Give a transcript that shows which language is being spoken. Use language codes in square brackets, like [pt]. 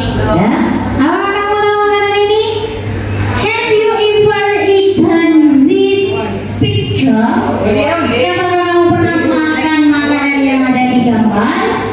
[id] Ya. Apakah kamu tahu makanan ini? [en] Have you ever eaten this picture? [id] Apakah kamu pernah makan makanan yang ada di gambar?